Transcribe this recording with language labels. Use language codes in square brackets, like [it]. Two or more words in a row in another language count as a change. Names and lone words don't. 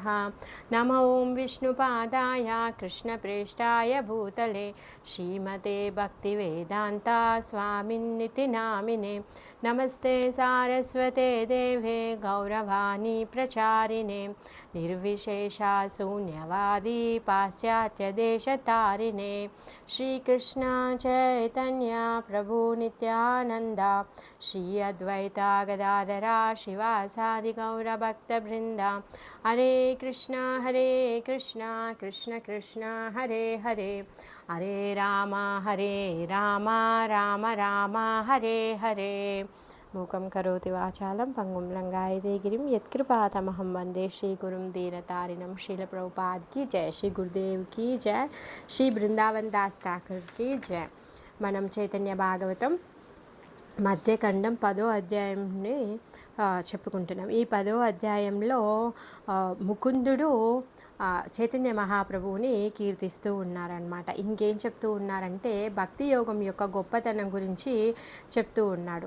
[sa] नमो ॐ विष्णुपादाय कृष्णप्रेष्ठाय भूतले श्रीमते भक्तिवेदान्ता स्वामिन्निति नामिने नमस्ते सारस्वते देवे गौरवाणी प्रचारिणे निर्विशेषा शून्यवादी पाश्चात्यदेशतारिणे श्रीकृष्ण चैतन्य प्रभु नित्यानन्द श्री अद्वैता गदाधरा शिवासादि गौरभक्तवृन्द हरे कृष्ण कृष्ण कृष्ण हरे हरे हरे राम राम राम हरे हरे मूकं करोति वाचालं पंगुं लंघयते गिरिं यत्कृपातमहं वन्दे श्रीगुरुं दीनतारिणं [hi] श्रील प्रभुपाद की जय, श्री गुरुदेव की जय, श्री बृंदावन दास ठाकुर की जय। [te] మనం చైతన్య భాగవతం మధ్యఖండం 10వ అధ్యాయంని చెప్పుకుంటున్నాం. ఈ 10వ అధ్యాయంలో ముకుందుడు చైతన్య మహాప్రభువుని కీర్తిస్తూ ఉన్నారనమాట. ఇంకేం చెప్తూ ఉన్నారంటే భక్తి యోగం యొక్క గొప్పతనం గురించి చెప్తూ ఉన్నాడు.